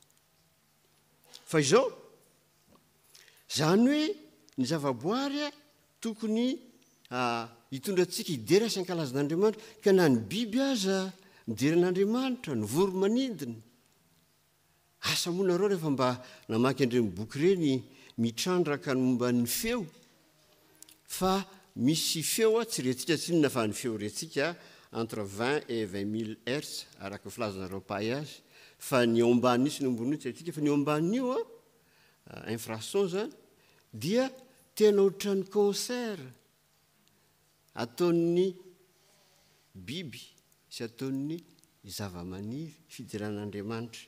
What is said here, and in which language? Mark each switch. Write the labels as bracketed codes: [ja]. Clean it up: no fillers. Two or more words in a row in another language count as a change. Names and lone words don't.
[mg] Fa izao zany hoe ny zavaboary tokony hitondra antsika hidera sy ankalazan'Andriamanitra ka na ny biby aza mideran'Andriamanitra ny voromanidina. Asa monareo rehefa mba namaky andreny boky ireny mitrandraka ny momba ny feo fa misy feo tsy rentsika tsinona fa ny feo rentsika [fr] entre 20 et 20 000 hertz [mg] araka filazanareo pahay azy fa ny ao ambany sy ny ambony tsy aitsika fa ny ao amban'io infrason zany dia tena ohatran'ny concert ataon'ny biby sy ataon'ny zavamaniry fideran'Andriamanitra.